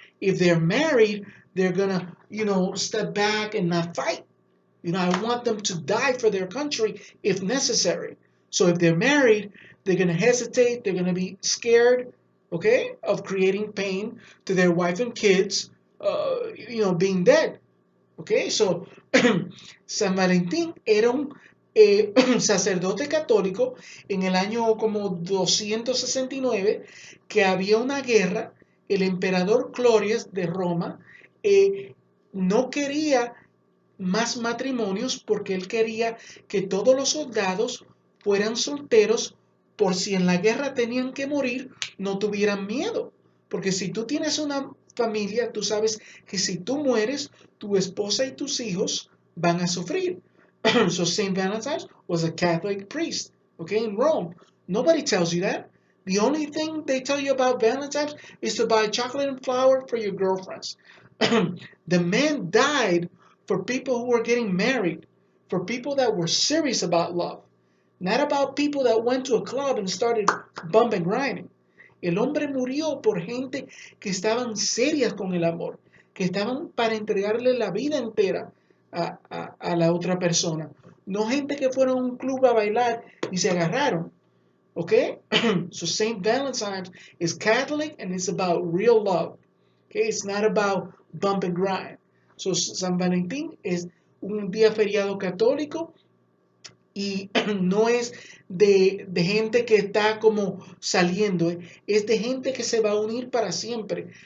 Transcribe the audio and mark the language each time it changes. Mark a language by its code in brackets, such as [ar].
[en] If they're married, they're gonna, step back and not fight. I want them to die for their country if necessary. So if they're married, they're going to hesitate. They're going to be scared, okay, of creating pain to their wife and kids, being dead. [es] Okay, so San Valentín era un sacerdote católico en el año como 269 que había una guerra. El emperador Clorias de Roma no quería más matrimonios porque él quería que todos los soldados fueran solteros por si en la guerra tenían que morir, no tuvieran miedo. Porque si tú tienes una familia, tú sabes que si tú mueres, tu esposa y tus hijos van a sufrir. [en] So Saint Valentine was a Catholic priest, okay, in Rome. Nobody tells you that. The only thing they tell you about Valentine's is to buy chocolate and flour for your girlfriends. The man died for people who were getting married, for people that were serious about love, not about people that went to a club and started bumping grinding. [es] El hombre murió por gente que estaban serias con el amor, que estaban para entregarle la vida entera a la otra persona. No gente que fueron a un club a bailar y se agarraron. [en] Okay? So St. Valentine's is Catholic and it's about real love. Okay? It's not about bump and grind. [es] So San Valentín es un día feriado católico y no es de gente que está como saliendo, es de gente que se va a unir para siempre.